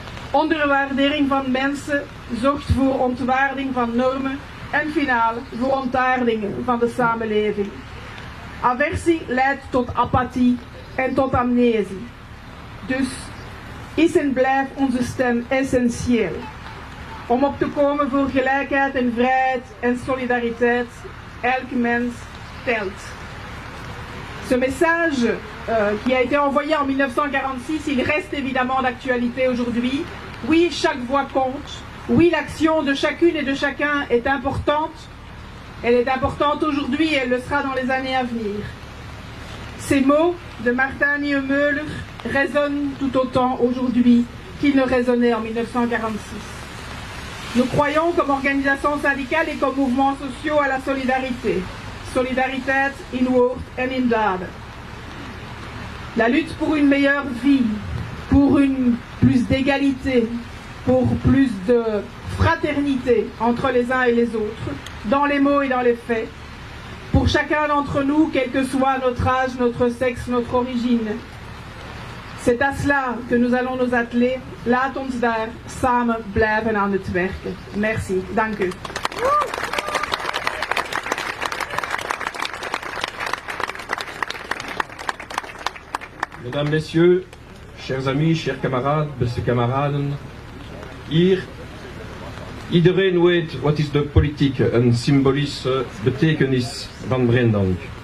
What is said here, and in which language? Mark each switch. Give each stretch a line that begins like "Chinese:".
Dutch: Onderwaardering van mensen zorgt voor ontwaarding van normen en finaal voor ontaarding van de samenleving. Aversie leidt tot apathie en tot amnesie. Dus is en blijft onze stem essentieel. Om op te komen voor gelijkheid en vrijheid en solidariteit, elk mens telt.
French: Ce message qui a été envoyé en 1946, il reste évidemment d'actualité aujourd'hui. Oui, chaque voix compte. Oui, l'action de chacune et de chacun est importante. Elle est importante aujourd'hui et elle le sera dans les années à venir. Ces mots de Martin Niemöller résonnent tout autant aujourd'hui qu'ils ne résonnaient en 1946. Nous croyons comme organisation syndicale et comme mouvements sociaux à la solidarité.
Dutch: Solidariteit in woord en in daden.
French: La lutte pour une meilleure vie, pour plus d'égalité, pour plus de fraternité entre les uns et les autres, dans les mots et dans les faits, pour chacun d'entre nous, quel que soit notre âge, notre sexe, notre origine. C'est à cela que nous allons nous atteler.
Dutch: Laat ons daar samen blijven aan het werken.
French: Merci.
Dutch: Dank u.
French: Mesdames, Messieurs, chers amis, chers camarades,
Dutch: beste kameraden, iedereen weet wat is de politieke en symbolische betekenis van Brendank.